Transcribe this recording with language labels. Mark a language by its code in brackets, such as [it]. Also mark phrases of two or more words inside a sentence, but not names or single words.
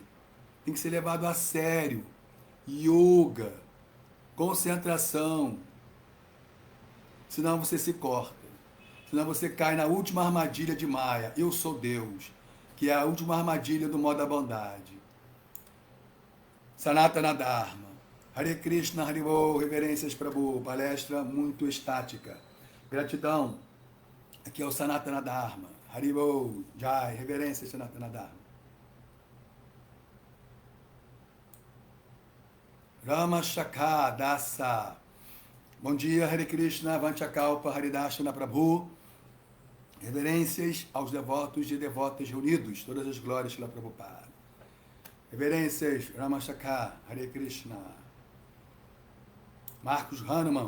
[pt] Tem que ser levado a sério. Yoga, concentração, senão você se corta, senão você cai na última armadilha de Maya, eu sou Deus, que é a última armadilha do modo da bondade. Sanatana Dharma, Hare Krishna, Haribol, reverências Prabhu, palestra muito estática. Gratidão, aqui é o Sanatana Dharma, Haribol, Jai, reverências Sanatana Dharma. Rama Shakha Dasa. Bom dia, Hare Krishna, Vanchakalpa, Haridashana Prabhu. Reverências aos devotos e devotas reunidos. Todas as glórias Shila Prabhupada. Reverências, Rama Shakha, Hare Krishna. Marcos Hanuman.